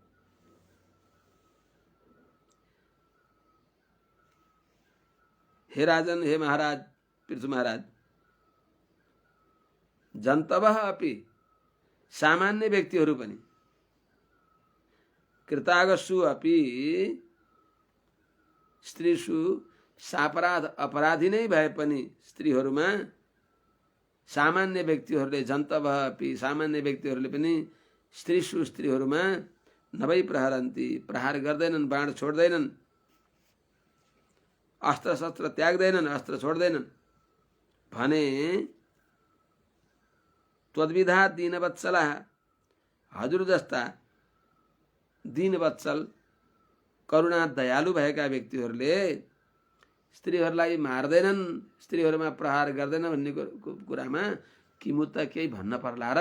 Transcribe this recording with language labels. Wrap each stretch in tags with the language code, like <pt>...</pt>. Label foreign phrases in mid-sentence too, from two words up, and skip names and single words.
<ne>हे राजन, हे महाराज, पृथु महाराज,</ne> <sa>जन्तवः अपि</sa> <ne>सामान्य व्यक्तिहरू पनि</ne> <sa>कृतागसु अपि स्त्रीषु</sa> <ne>सापराध अपराधी नै भए पनि स्त्रीहरूमा सामान्य व्यक्तिहरूले</ne> <sa>जन्तवः अपि</sa> <ne>सामान्य व्यक्तिहरूले पनि स्त्रीहरूमा नभई प्रहरन्ति प्रहार गर्दैनन्, बाण छोड्दैनन्, अस्त्र शस्त्र त्याग्दैनन्, अस्त्र छोड्दैनन् भने</ne> <sa>त्वद्विधा दीनवत्सला,</sa> <ne>हजुर जस्ता दीनवत्सल करुणा दयालु भएका व्यक्तिहरूले स्त्रीहरूलाई मार्दैनन्, स्त्रीहरूमा प्रहार गर्दैन भन्ने कुरामा किमु त केही भन्न पर्ला र?</ne>